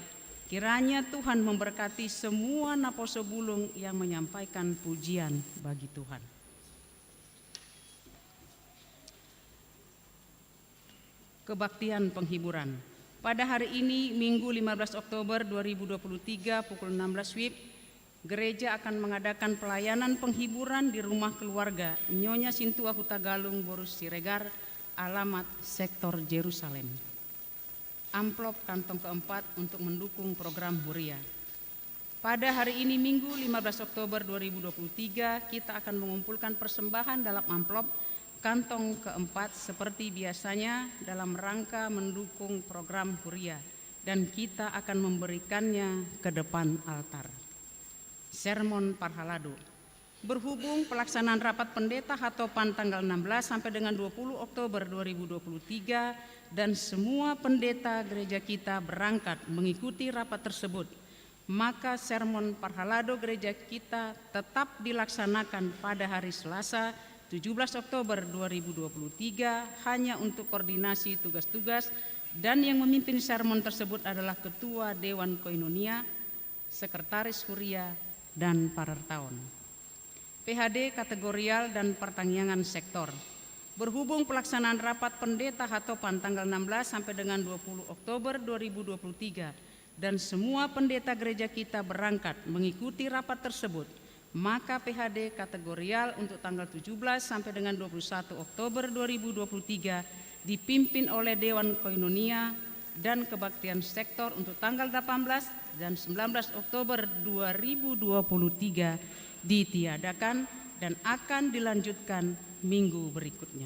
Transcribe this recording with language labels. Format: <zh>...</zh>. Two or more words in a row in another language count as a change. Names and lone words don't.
<id>Kiranya Tuhan memberkati semua Naposo Bulung yang menyampaikan pujian bagi Tuhan. Kebaktian penghiburan. Pada hari ini Minggu 15 Oktober 2023 pukul 16 WIB, gereja akan mengadakan pelayanan penghiburan di rumah keluarga Nyonya Sintua Hutagalung Borus Siregar, alamat sektor Jerusalem. Amplop kantong keempat untuk mendukung program Huria. Pada hari ini Minggu 15 Oktober 2023 kita akan mengumpulkan persembahan dalam amplop kantong keempat seperti biasanya dalam rangka mendukung program Huria, dan kita akan memberikannya ke depan altar. Sermon Parhalado. Berhubung pelaksanaan rapat pendeta Hatopan tanggal 16 sampai dengan 20 Oktober 2023 dan semua pendeta gereja kita berangkat mengikuti rapat tersebut, maka sermon Parhalado gereja kita tetap dilaksanakan pada hari Selasa 17 Oktober 2023 hanya untuk koordinasi tugas-tugas, dan yang memimpin sermon tersebut adalah Ketua Dewan Koinonia, Sekretaris Huria, dan Parartaon. PHD kategorial dan pertanggungan sektor. Berhubung pelaksanaan rapat pendeta Hatopan tanggal 16 sampai dengan 20 Oktober 2023 dan semua pendeta gereja kita berangkat mengikuti rapat tersebut, maka PHD kategorial untuk tanggal 17 sampai dengan 21 Oktober 2023 dipimpin oleh Dewan Koinonia dan Kebaktian Sektor untuk tanggal 18 dan 19 Oktober 2023 ditiadakan dan akan dilanjutkan minggu berikutnya.</id>